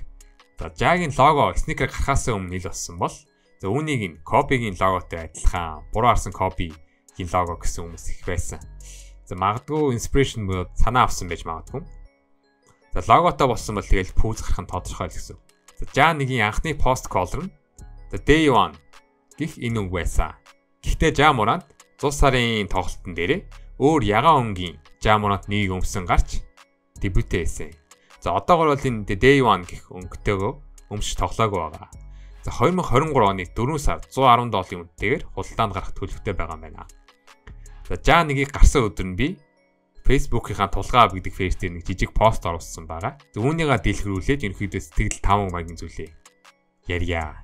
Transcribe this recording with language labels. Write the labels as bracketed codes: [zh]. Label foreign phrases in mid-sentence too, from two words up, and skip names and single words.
[mn] За Ja-гийн лого сникер гарахаас өмнө ил болсон бол за үүнийг нь Kobe-гийн логотой адилхан буруу харсан Kobe-гийн лого гэсэн хүмүүс их байсан. За магадгүй inspiration буюу санаа авсан байж магадгүй. За логотой болсон бол тэгэл пүүз гарах нь тодорхой л гэсэн. За Ja-1-ийн анхны пост color нь [en] the day one [mn] гэх энэ үг байсан. Гэхдээ Ja Morant 100 сарын тоглолтын дээрээ өөр ягаан өнгийн Ja Morant нэг өмсөн гарч дебютээсэн. За одоогор бол энэ [en] the day one [mn] гэх өнгөтэйгөө өмсч тоглоогүй байгаа. За 2023 оны 4 сар $110 үнэтэйгээр худалдаанд гарах төлөвтэй байгаа юм байна. За Ja-1-ийг гарсан өдөр нь би Facebook-ийнхаа тулгаа гэдэг фэйс дээр нэг жижиг пост оруулсан байгаа. За үүнийгээ дэлгэрүүлээд ерөнхийдөө сэтгэл таамаг маягийн зүйлээ ярья.